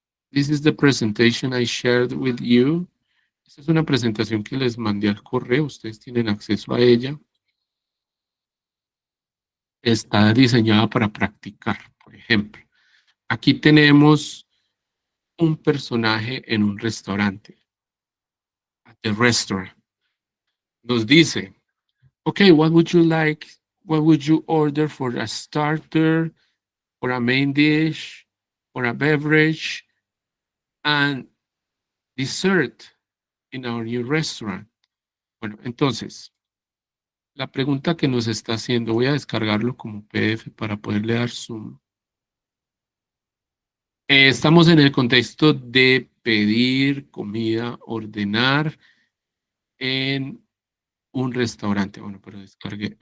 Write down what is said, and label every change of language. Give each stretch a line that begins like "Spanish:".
English: This is the presentation I shared with you.
Spanish: Esta es una presentación que les mandé al correo. Ustedes tienen acceso a ella. Está diseñada para practicar, por ejemplo. Aquí tenemos un personaje en un restaurante.
English: At the restaurant.
Spanish: Nos dice,
English: okay, what would you like? What would you order for a starter, for a main dish, for a beverage, and dessert in our new restaurant?
Spanish: Bueno, entonces, la pregunta que nos está haciendo, voy a descargarlo como PDF para poderle dar zoom. Estamos en el contexto de pedir comida, ordenar en un restaurante. Bueno, pero descargué.